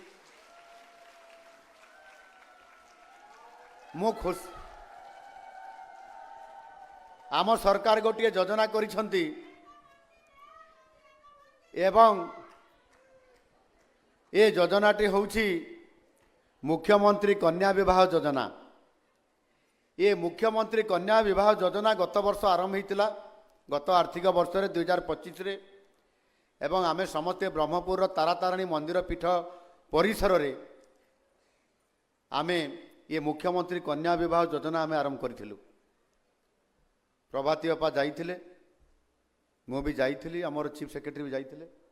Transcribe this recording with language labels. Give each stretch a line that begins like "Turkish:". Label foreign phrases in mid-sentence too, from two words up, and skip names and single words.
Odia: ମୁଁ ଖୁସି, ଆମ ସରକାର ଗୋଟିଏ ଯୋଜନା କରିଛନ୍ତି ଏବଂ ଏ ଯୋଜନାଟି ହେଉଛି ମୁଖ୍ୟମନ୍ତ୍ରୀ କନ୍ୟା ବିବାହ ଯୋଜନା। ଏ ମୁଖ୍ୟମନ୍ତ୍ରୀ କନ୍ୟା ବିବାହ ଯୋଜନା ଗତ ବର୍ଷ ଆରମ୍ଭ ହୋଇଥିଲା ଗତ ଆର୍ଥିକ ବର୍ଷ 2025 ଏବଂ ଆମେ ସମସ୍ତେ ବ୍ରହ୍ମପୁର ତାରାତାରିଣୀ ମନ୍ଦିର ପୀଠ ପରିସର ରେ ଆମେ ଏ ମୁଖ୍ୟମନ୍ତ୍ରୀ କନ୍ୟା ବିବାହ ଯୋଜନା ଆମେ ଆରମ୍ଭ କରିଥିଲୁ। ପ୍ରଭାତୀ ଅପା ଯାଇଥିଲେ, ମୁଁ ବି ଯାଇଥିଲି, ହମର
English: chief secretary
Odia: ବି ଯାଇଥିଲେ।